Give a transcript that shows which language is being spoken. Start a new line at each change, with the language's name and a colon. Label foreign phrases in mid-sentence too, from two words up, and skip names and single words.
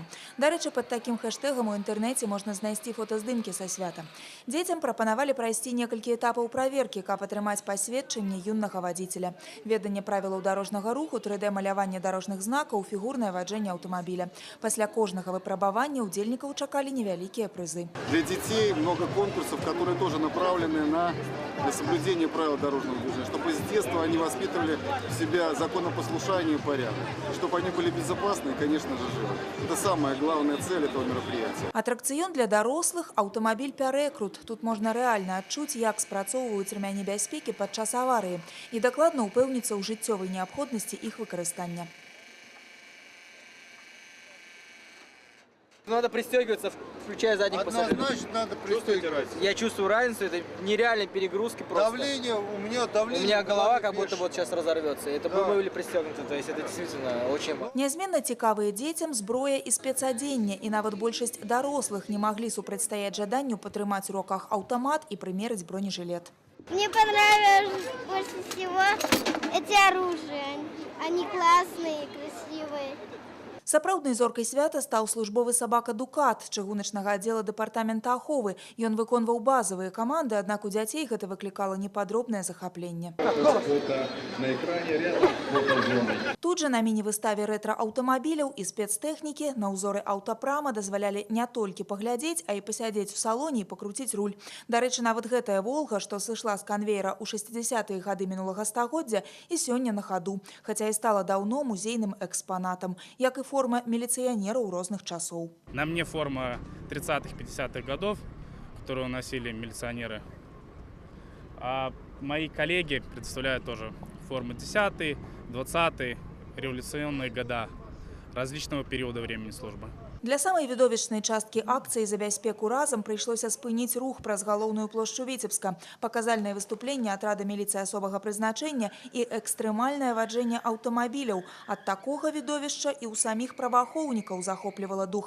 Belarusian: Дарэчы, пад такім хэштэгам у інтэрнэце можна знайсці фотаздымкі са свята. Дзецям прапанавалі прайсці некалькі этапаў праверкі, каб атрымаць пасведчанне юнага вадзіцеля. Веданне правілаў дарожнага руху, 3D-маляванне дарожных знакаў, фігурнае ваджэнне аўтамабіля. Пасля кожнага выпрабавання удзельнікаў чакалі невялікія прызы.
Russian: Для детей много конкурсов, которые тоже направлены на соблюдение правил дорожного движения, чтобы с детства они воспитывали в себя законопослушание и порядок, чтобы они были безопасны и, конечно же, живы. Это самая главная цель этого мероприятия.
Belarusian: Атракцыён для дарослых – аўтамабіль «Пярэкрут». Тут можна рэальна адчуць, як спрацоўваюць рэмяні бяспекі падчас аварыі і дакладна ўпэўніцца ў жыццёвай неабходнасці іх выкарыстання.
Russian: Надо пристегиваться, включая задних пассажиров. Однозначно надо пристегиваться. Я чувствую разницу, это нереальные перегрузки просто. Давление, у меня голова как будто вот сейчас разорвется. Это бы мы были пристегнуты, то есть это действительно очень важно.
Belarusian: Нязменна цікавыя дзецям зброя і спецадзенне, і нават большасць дарослых не маглі супрацьстаяць жаданню патрымаць у руках аўтамат і прымерыць бронежилет.
Russian: Мне понравилось больше всего эти оружия. Они классные, красивые.
Belarusian: Сапраўднай зоркай свята стаў службовы сабака «Дукат» чыгуначнага аддзела дэпартамента аховы. Ён выконваў базавыя каманды, аднак у дзяцей гэта выклікала непадробнае захапленне. Тут жа на міні-выставе рэтра-аўтамабіляў і спецтэхнікі на ўзоры аўтапрама дазвалялі не толькі паглядзець, а і пасядзець у салоне і пакруціць руль. Дарэчы, нават гэтая «Волга», што сышла з канвеера ў 60-е гады мінулага стагоддзя, і сёння на хаду, хаця і стала даўно музейным экспанатам, як і форма
Russian: милиционеров разных часов. На мне форма 30-х, 50-х годов, которую носили милиционеры. А мои коллеги представляют тоже формы 10-е, 20-е, революционные года различного периода времени службы.
Belarusian: Для самай відовішчнай часткі акцыі «За бяспеку разам» прыйшлося спыніць рух праз галоўную плошчу Віцебска, паказальнае выступленне атрада міліцыі асобага прызначэння і экстрэмальнае ваджэнне аўтамабіляў. Ад такога відовішча і ў саміх праваахоўнікаў захоплівала дух.